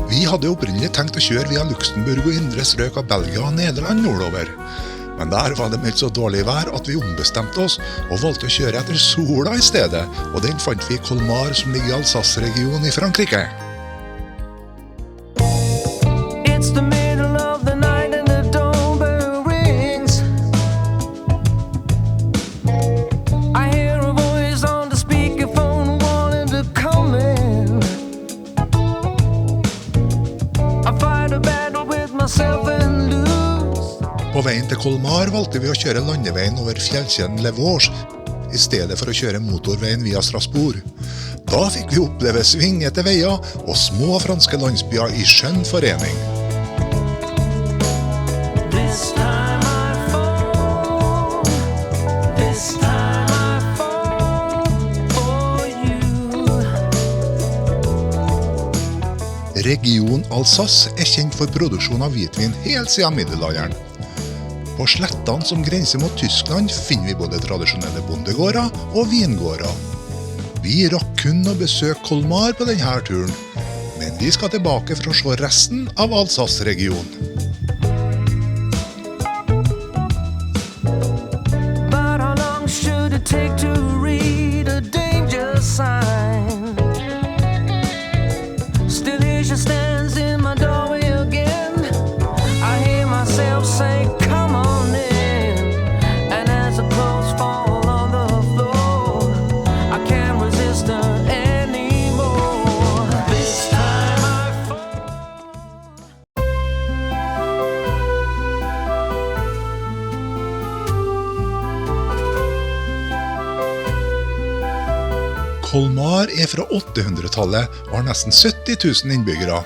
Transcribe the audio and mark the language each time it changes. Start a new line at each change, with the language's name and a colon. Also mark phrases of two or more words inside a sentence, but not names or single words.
Norwegian: hadde opprinnelig tenkt å kjøre via Luxemburg og indre strøk av Belgia og Nederland nordover. Men der var det meldt så dårlig vær at vi ombestemte oss og valgte å kjøre etter sola i stedet, og den fant vi i Colmar som ligger i Alsace-regionen i Frankrike.
English: It's the middle of the night and the doorbell rings. I hear a voice on the speakerphone wanting to come in. I fight a battle with myself and lose.
Norwegian: På veien til Colmar valgte vi å kjøre landeveien over fjellkjeden Le Vosges, i stedet for å kjøre motorveien via Strasbourg. Da fikk vi oppleve svingete veier og små franske landsbyer i skjønn forening.
English: This time I fall. This time I fall for you.
Norwegian: Region Alsace er kjent for produksjon av hvitvin helt siden middelalderen. På slettene som grenser mot Tyskland finner vi både tradisjonelle bondegårder og vingårder. Vi rakk kun å besøke Colmar på denne turen, men vi skal tilbake for å se resten av Alsace-regionen.
English: But how long should it take to read a danger sign? Still here she stands in my doorway again. I hear myself say, come on in. And as the clothes fall on the floor, I can't resist her anymore. This time I fall.
Norwegian: Colmar er fra 800-tallet og har nesten 70 000 innbyggere.